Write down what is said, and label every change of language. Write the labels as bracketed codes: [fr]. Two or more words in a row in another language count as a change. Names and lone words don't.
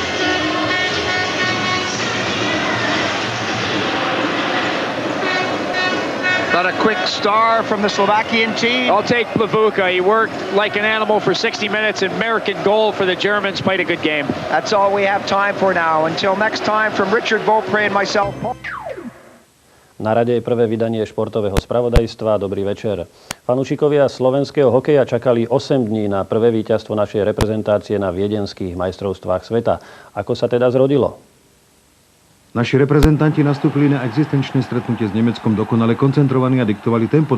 [en] Got a quick star from the Slovakian team. I'll take Plavuka. He worked like an animal for 60 minutes. American goal for the Germans. Played a good game. That's all we have time for now. Until next time, from Richard Beaupre and myself. [sk] Na rade je prvé vydanie športového spravodajstva. Dobrý večer. Fanúšikovia slovenského hokeja čakali 8 dní na prvé víťazstvo našej reprezentácie na viedenských majstrovstvách sveta. Ako sa teda zrodilo? Naši reprezentanti nastúpili na existenčné stretnutie s Nemeckom dokonale koncentrovaní a diktovali tempo.